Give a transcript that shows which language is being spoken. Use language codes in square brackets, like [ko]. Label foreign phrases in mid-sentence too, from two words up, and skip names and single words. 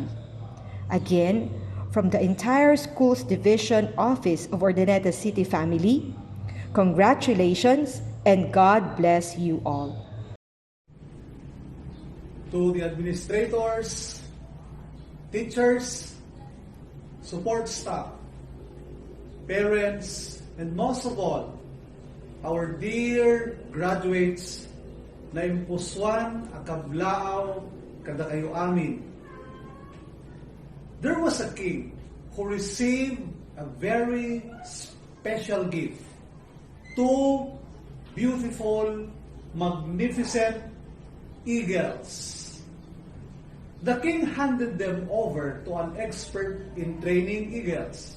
[en] Again, from the entire Schools Division Office of Urdaneta City Family, congratulations and God bless you all. To the administrators, teachers, support staff, parents, and most of all, our dear graduates [ilo] na impuswan akablaaw kada kayo amin. [en] There was a king who received a very special gift. Two beautiful, magnificent eagles. The king handed them over to an expert in training eagles.